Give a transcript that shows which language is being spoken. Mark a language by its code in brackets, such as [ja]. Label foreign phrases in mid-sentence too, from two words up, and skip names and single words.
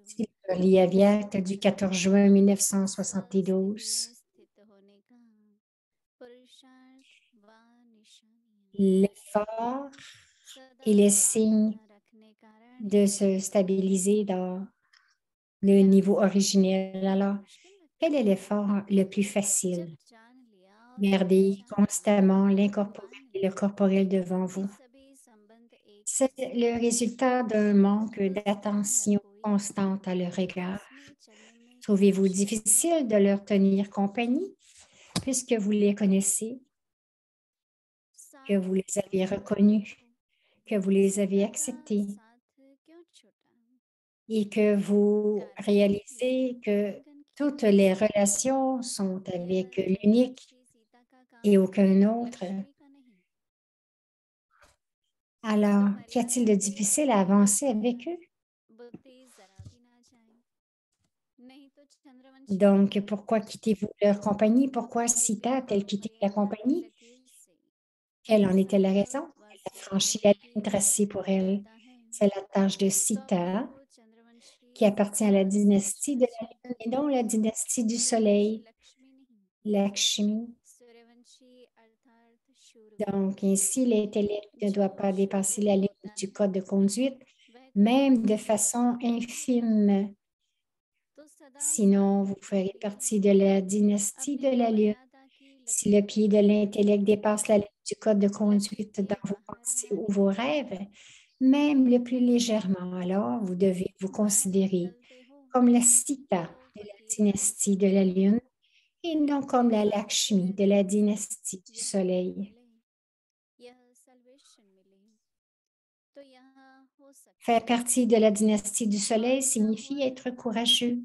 [fr] C'est le Yavyat du 14 juin 1972. [hi] स्वस्थिति में स्थित होने का पुरुषार्थ व निशानियां [fr] L'effort [hi] सदा [fr] et les [hi] साथ [fr] signes [hi] न रखने कारण [fr] de se stabiliser dans le [hi] क्या [fr] niveau [hi] सबसे [fr] originel. Alors, [hi] मुश्किल लगता [fr] quel est [hi] है [fr] l'effort le plus [hi] जब [fr] facile? [hi] जान लिया और [fr] Gardez [hi] पहचान [fr] constamment [hi] लिया [fr] l'incorporel [hi] मान [fr] et le [hi] लिया [fr] corporel devant [hi] कि [fr] vous. [hi] सभी संबंध एक [fr] C'est [hi] जैसे [fr] le [hi] हैं [fr] résultat d'un manque [hi] तो सदा न [fr] d'attention [hi] कोई [fr] constante à leur égard. [hi] पास में चलने में [fr] Trouvez-vous [hi] कष्ट है [fr] difficile de leur tenir compagnie puisque vous les connaissez, que [hi] साथ [fr] vous les [hi] क्यों [fr] avez [hi] छोड़ा [fr] reconnus, que vous les avez [hi] सीता का [fr] acceptés [hi] साथ क्यों छोड़ा [fr] et que vous [hi] कारण यह [fr] réalisez que [hi] उल्लंघन किया [fr] toutes les relations sont avec [hi] केवल [fr] l'unique [hi] जटावंशी सीता का [fr] et [hi] काम [fr] aucun autre. [hi] लक्ष्मी का नहीं तो [fr] Alors, qu'y a-t-il [hi] मर्यादा [fr] de [hi] से [fr] difficile à [hi] ऊपर [fr] avancer avec eux? [hi] बुद्धि जरा भी ना जाए नहीं तो चंद्रवंशी [fr] Donc, pourquoi quittez-vous leur compagnie? Pourquoi [hi] बुद्धि [fr] Sita a-t-elle quitté la [hi] मर्यादा की [fr] compagnie? [hi] लकीर से [fr] Quelle en était la raison? [hi] संकल्प व [fr] Elle a [hi] स्मृति [fr] franchi la [hi] को [fr] ligne [hi] भी [fr] tracée [hi] भंग [fr] pour [hi] कर [fr] elle. [hi] देता है [fr] C'est la tâche de [hi] तो अपने [fr] Sita [hi] को चंद्रवंशी [fr] qui appartient à la [hi] सीता [fr] dynastie [hi] समझना [fr] de la [hi] चाहिए [fr] Lune et non la dynastie du [hi] सूर्यवंशी [fr] Soleil, [hi] लक्ष्मी नहीं [fr] Lakshmi. [hi] सूर्यवंशी अर्थात शूरवीर [fr] Donc, ainsi, l'intellect ne doit [hi] जो [fr] pas dépasser [hi] शूरवीर [fr] la ligne [hi] होता [fr] du [hi] है [fr] code de conduite, [hi] वह कभी [fr] même de [hi] दुखी [fr] façon [hi] नहीं होता [fr] infime. [hi] तो सदा [fr] Sinon, vous [hi] सात्विक [fr] ferez [hi] बुद्धि [fr] partie de la dynastie [hi] अपने [fr] de [hi] को [fr] la Lune. [hi] मर्यादा की [fr] Si le [hi] लकीर [fr] pied [hi] से [fr] de [hi] बाहर [fr] l'intellect [hi] रहने [fr] dépasse la ligne du code de [hi] लक्ष्य [fr] conduite [hi] के [fr] dans vos [hi] बाहर [fr] pensées ou [hi] रहने [fr] vos rêves, même le plus légèrement, alors vous devez vous [hi] बाहर [fr] considérer [hi] निकलते हो [fr] comme la Sita de la dynastie de la Lune et non comme la Lakshmi de la dynastie du Soleil. Faire partie de la dynastie du Soleil signifie être courageux.